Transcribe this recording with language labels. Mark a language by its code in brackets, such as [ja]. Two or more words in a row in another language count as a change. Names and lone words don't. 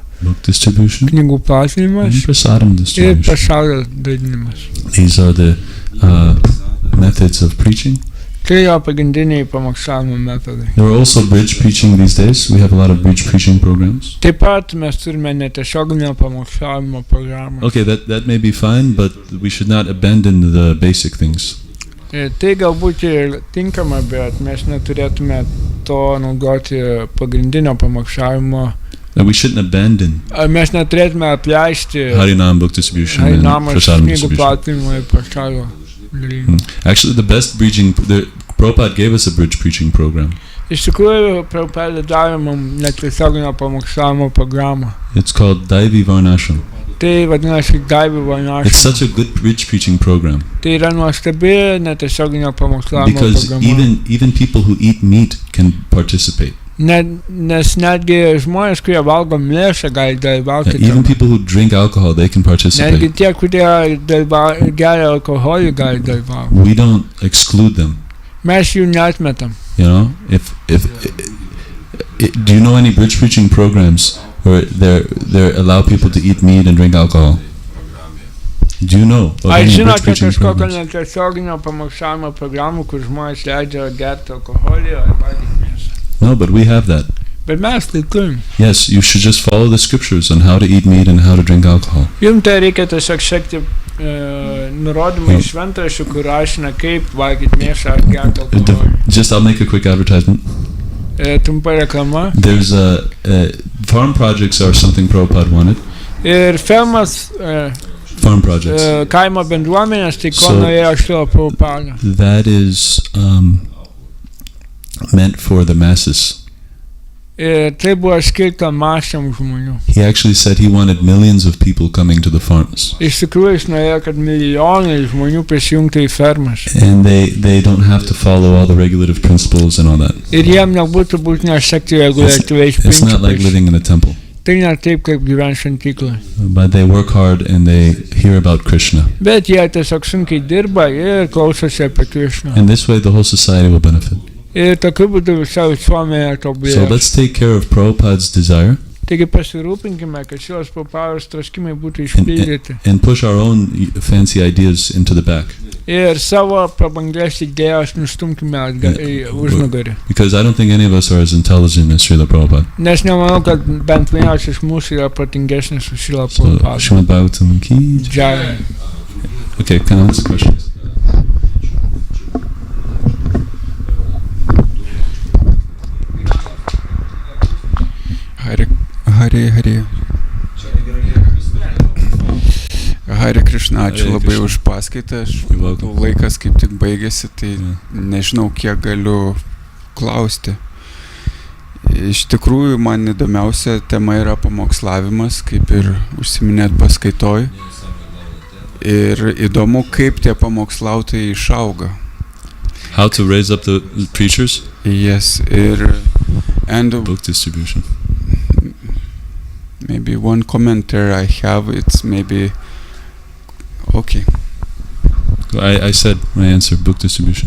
[en] Book distribution. [lt] Knygų platinimas. [en] And prasadam distribution. [lt] Ir pasaulio dalinimas. [en] These are the methods of preaching. [lt] Tai yra pagrindiniai pamokslavimo metodai. [en] There are also bridge preaching these days. We have a lot of bridge preaching programs. [lt] Taip pat mes turime netiesioginio pamokslavimo programą. [en] Okay, that may be fine, but we should not abandon the basic things. [lt] Tai galbūt ir tinkama, bet mes neturėtume to naudoti pagrindinio pamokslavimo. [en] We shouldn't abandon. [lt] Mes neturėtume apleisti [en] Harinam book distribution and prasadam distribution. Actually, the best bridging, Prabhupada gave us a bridge preaching program. [lt] Iš tikrųjų, Prabhupada davė mums netiesioginio pamokslavimo programą. [en] It's called Daivi Varnashram. [lt] Tai vadinasi Daivi Varnashram. [en] It's such a good bridge preaching program. [lt] Tai yra nuostabi netiesioginio pamokslavimo [en] because [lt] programa. [en] even people who eat meat can participate. [lt] Nes netgi žmonės, kurie valgo mėsą, gali dalyvauti. [en] Even people who drink alcohol, they can participate. [lt] Netgi tie, kurie geria alkoholį, gali dalyvauti. [en] We don't exclude them. [lt] Mes jų neatmetam. [en] You know, if do you know any bridge preaching programs where they allow people to eat meat and drink alcohol? Do you know of any bridge preaching programs? [lt] Ar žinote kažkokią netiesioginio pamokslavimo programą, kur žmonės leidžia gerti alkoholį ar valgyti mėsą? [en] No, but we have that. [lt] Bet mes tai turim. [en] Yes, you should just follow the scriptures on how to eat meat and how to drink alcohol. [lt] Jums tai reikia tiesiog sekti nurodymai iš šventraščių, kur aiškina, kaip valgyti mėsą ar gerti alkoholį. [en] Just I'll make a quick advertisement. [lt] Trumpa reklama. [en] There's farm projects are something Prabhupada wanted. [lt] Ir fermas [en] farm projects. [lt] Kaimo bendruomenės, tai ko norėjo Šrila Prabhupada. [en] That is meant for the masses. [lt] Ir tai buvo skirta masėm žmonių. [en] He actually said he wanted millions of people coming to the farms. [lt] Iš tikrųjų, jis norėjo, kad milijonai žmonių prisijungtų į fermas. [en] And they don't have to follow all the regulative principles and all that. [lt] Ir jiem nebūtų būtina sekti reguliatyviais [en] It's not like [lt] principais. [en] living in a temple. [lt] Tai ne taip, kaip gyventi šventykloje. [en] But they work hard and they hear about Krishna. [lt] Bet jie tiesiog sunkiai dirba ir klausosi apie Krišną. [en] And this way the whole society will benefit. [lt] Ir tokiu būdu visa visuomenė [en] So [lt] tobulės. [en] let's take care of Prabhupada's desire [lt] Taigi pasirūpinkime, kad šios Prabhupados troškimai būtų išpildyti. [en] and push our own fancy ideas into the back. [lt] Ir savo prabangias idėjas nustumkime į užnugarį. [en] Because I don't think any of us are as intelligent as Srila Prabhupada. [lt] Nes nemanau, kad bent vienas iš mūsų yra protingesnis už Šrila [en] So, [lt] Prabhupadą. [hi] Srimad Bhagavatam ki. Jai. [en] Okay, can I ask questions? [sa] Hare Krishna, [lt] ačiū [sa] Hare [lt] labai [sa] Krishna. [lt] už paskaitą. [en] You're welcome. [lt] Laikas kaip tik baigėsi, tai nežinau, kiek galiu klausti. Iš tikrųjų, man įdomiausia tema yra pamokslavimas, kaip ir užsiminėt paskaitoj. Ir įdomu, kaip tie pamokslautojai išauga. [en] How to raise up the preachers? Yes, and Book distribution. maybe one commenter I have, it's maybe okay. I said my answer, book distribution.